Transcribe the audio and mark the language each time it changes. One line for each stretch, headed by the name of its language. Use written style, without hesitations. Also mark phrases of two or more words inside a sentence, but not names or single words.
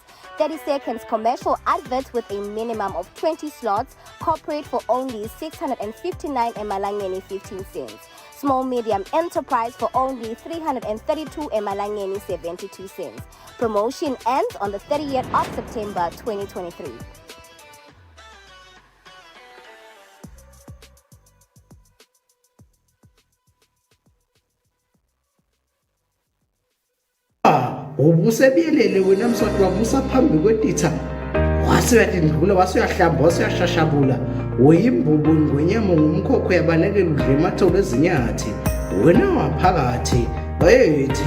English: 30 seconds commercial advert with a minimum of 20 slots, corporate for only 659 emalangeni 15 cents. Small medium enterprise for only 332 emalangeni 72 cents. Promotion ends on the 30th of September 2023.
Zulu: Ubusebiyelele wena Mswati wabusa phambi kwetitha wasuyathi ndlula wasuyahlamba wasuyashashabula uyimbubu ngwenyama ngumkhokho yabalekela udle ematholo ezinyathi wena waphakathi bayethe.